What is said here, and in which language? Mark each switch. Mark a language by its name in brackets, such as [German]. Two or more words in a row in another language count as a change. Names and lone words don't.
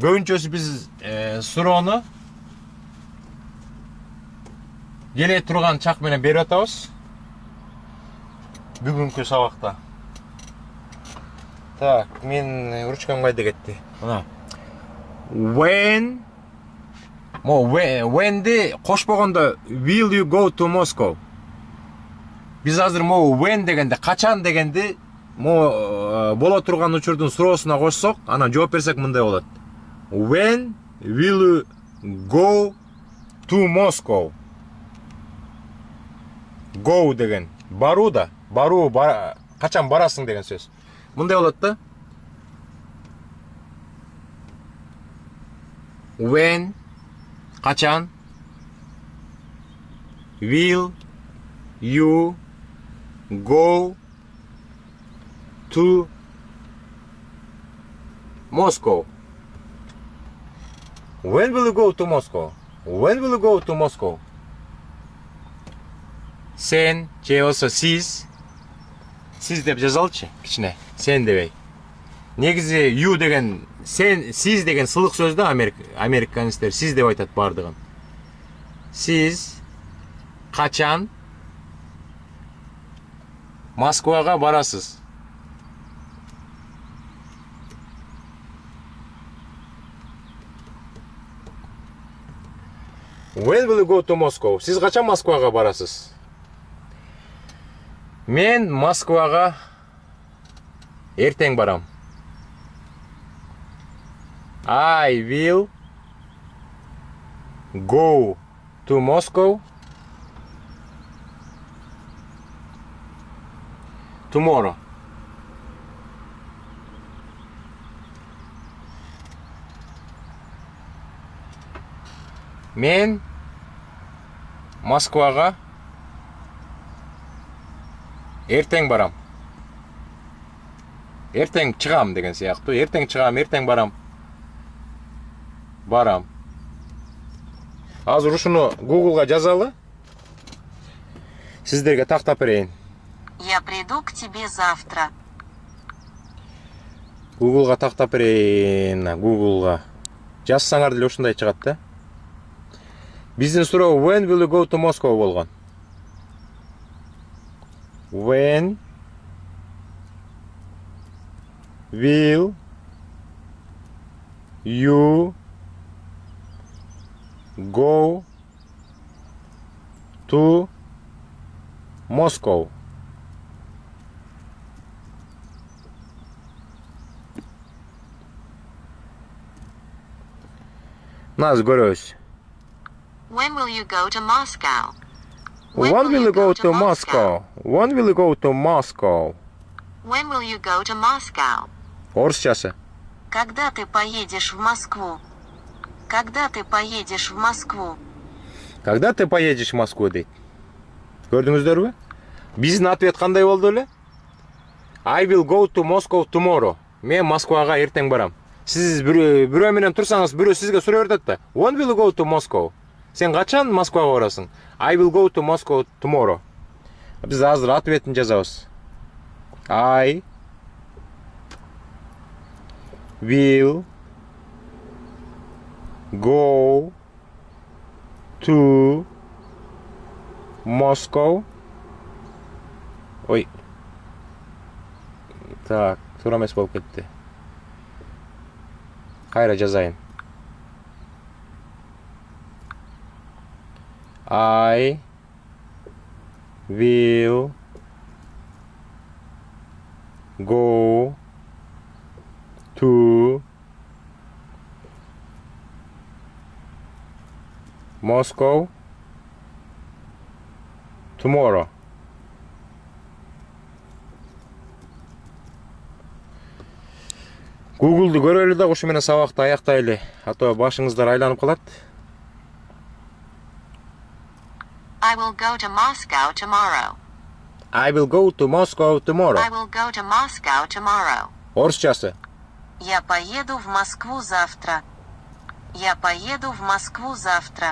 [Kyrgyz] Көбүнчөсү биз суроону келе турган чак менен берип атабыз. Бүгүнкү сабакта. Так, мен ручкам кайда кетти? [English] Мына. When'ди кошпогондо will you go to Moscow? [Kyrgyz] Биз азыр when дегенде, качан дегенди боло турган учурдун суроосуна кошсок, анан жооп берсек мындай болот. [English] When will you go to Moscow? [Kyrgyz] Go деген баруу да, качан барасың деген сөз. Мындай болот да. [English] When качан, will you go to Moscow? When will you go to Moscow? When will you go to Moscow? [Kyrgyz] Sen же болсо siz деп жазалычы кичине. Сен дебей. Негизи you деген, сен, siz деген сылык сөз да, американецтер siz деп айтат бардыгын. Siz качан Москвага барасыз? [English] When will you go to Moscow? [Kyrgyz] Сиз качан Москвага барасыз? Мен Москвага эртең барам. [English] I will go to Moscow tomorrow. [Kyrgyz] Мен Москвага эртең барам. эртең чыгам деген сыяктуу. Эртең чыгам, эртең барам. Барам. Азыр ушуну Google'га жазалы. Сиздерге тактап берейин. [Russian] Я приду к тебе завтра. [Kyrgyz] Google'га тактап берейин. Google'га. Жазсаңар деле ушундай чыгат да. Биздин суроо [English] when will you go to Moscow [Kyrgyz] болгон. [English] When will you go to Moscow? Нас görüyoruz. When will you go to Moscow? When will you go to Moscow? When will you go to Moscow? When will you go to Moscow? [Kyrgyz] Орысчасы. [Russian] Когда ты поедешь в Москву? Когда ты поедешь в Москву? Когда ты поедешь в Москву дейт. [Kyrgyz] Көрдүңүздөрбү? Биздин ответ кандай болду эле? [English] I will go to Moscow tomorrow. [Kyrgyz] Мен Москвага эртең барам. Сиз бирөө менен турсаңыз, бирөө сизге сурай берет да. [English] When will you go to Moscow? [Kyrgyz] Сен качан Москвага барасың? [English] I will go to Moscow tomorrow. [Kyrgyz] Биз азыр ответин жазабыз. [English] I will go to Moscow. [Kyrgyz] Ой. Так, туура эмес болуп кетти. Кайра жазайын. [English] I will go to Moscow tomorrow. [Kyrgyz] Google'ду көрөлү да ушу менен сабакты аяктайлы, а то башыңыздар айланып калат. [English] I will go to Moscow tomorrow. I will go to Moscow tomorrow. I will go to Moscow tomorrow. [Kyrgyz] Орысчасы. [Russian] Я поеду в Москву завтра. Я поеду в Москву завтра.